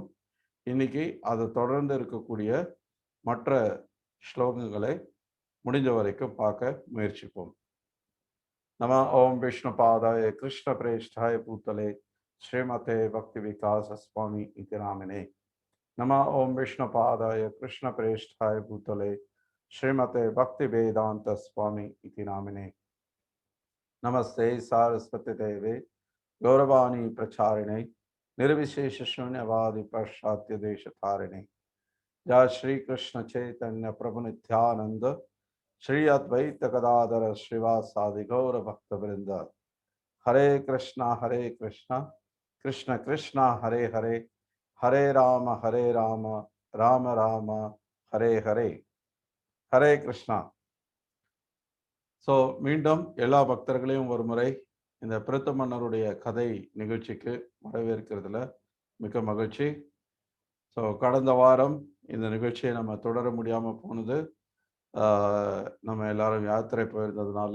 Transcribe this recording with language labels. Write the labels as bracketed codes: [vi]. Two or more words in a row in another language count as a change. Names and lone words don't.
[ta] இன்னைக்கு அதை தொடர்ந்து இருக்கக்கூடிய மற்ற ஸ்லோகங்களை முடிஞ்ச வரைக்கும் பார்க்க முயற்சிப்போம். [sa] नम ॐ विष्णु पादाय कृष्ण प्रेष्ठाय भूतले श्रीमते भक्ति विकास स्वामी इति नामिने. नम ॐ विष्णु पादाय कृष्ण प्रेष्ठाय भूतले श्रीमते भक्ति वेदान्त स्वामी इति नामिने. नमस्ते सारस्वती देवे गौरवाणी प्रचारिणे निर्विशेष शून्यवादी पाश्चात्य देश तारिणे. जय श्री कृष्ण चैतन्य प्रभु नित्यानंद श्री अद्वैत गदाधर श्रीवासादि गौर भक्त वृंद. हरे कृष्णा कृष्ण कृष्ण हरे हरे, हरे राम राम राम हरे हरे. हरे कृष्णा. [ta] ஸோ மீண்டும் எல்லா பக்தர்களையும் ஒரு முறை இந்த பிருத்து மன்னருடைய கதை நிகழ்ச்சிக்கு வரவேற்கிறதுல மிக்க மகிழ்ச்சி. ஸோ கடந்த வாரம் இந்த நிகழ்ச்சியை நம்ம தொடர முடியாமல் போனது, நம்ம எல்லாரும் யாத்திரை போயிருந்ததுனால.